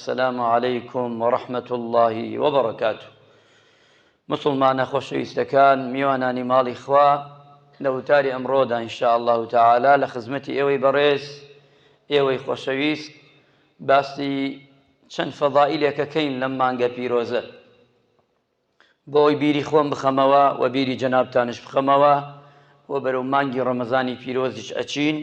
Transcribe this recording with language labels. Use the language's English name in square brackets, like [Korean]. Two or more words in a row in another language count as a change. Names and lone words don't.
[Arabic] السلام عليكم ورحمة الله وبركاته. [Central Kurdish] مسلمان خۆشەویستەکان میوانانی ماڵی خوا لە وتاری ئەمڕۆدا [Arabic] إن شاء الله تعالى [Central Kurdish] لە خزمەتی ئێوەی بەڕێز ئێوەی خۆشەویست باسی چەند فەضائیلێکەکەین لەم مانگە پیرۆزە بۆی بیری خۆم بخەمەوە و بیری جەنابتانش بخەمەوە و بەرەو مانگی ڕەمەزانی پیرۆزیش ئەچین.